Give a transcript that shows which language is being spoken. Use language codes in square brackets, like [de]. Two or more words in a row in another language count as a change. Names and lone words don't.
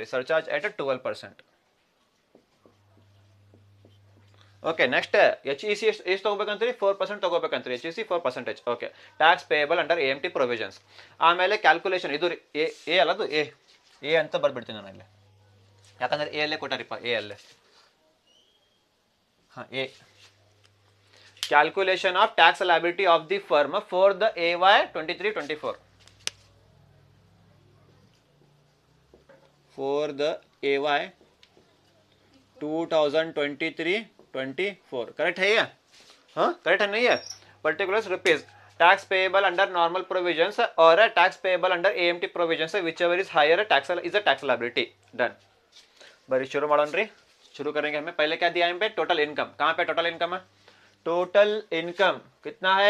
[en] surcharge at 12%. okay next HEC [kn] ಎಷ್ಟು ತಗೋಬೇಕಂತ್ರಿ 4% ತಗೋಬೇಕಂತ್ರಿ. [en] HEC 4%. okay tax payable under AMT provisions. [kn] ಆಮೇಲೆ ಕ್ಯಾಲ್ಕುಲೇಷನ್ ಇದು ಎ ಅಲ್ಲದು ಎ ಅಂತ ಬರ್ಬಿಡ್ತೀನಿ ನಾನು ಇಲ್ಲಿ ಯಾಕಂದ್ರೆ ಎ ಅಲ್ಲೇ ಕೊಟ್ಟಾರಿಪ್ಪ ಎ ಅಲ್ಲೇ. [hi] हाँ ए, [en] calculation of tax liability of the firm for the AY 23-24, for the AY 2023-24, [hi] करेक्ट है ये? हाँ करेक्ट है नहीं है? [en] particulars rupees, tax payable under normal provisions and tax payable under AMT provisions, which ever is higher tax is a tax liability. [hi] डन. बरी [kn] ಶುರು ಮಾಡೋಣ್ರಿ. [hi] शुरू करेंगे. हमें पहले क्या दिया है? पे [en] total income. [hi] कहाँ पे [en] total income [hi] है? [en] total income [hi] कितना है?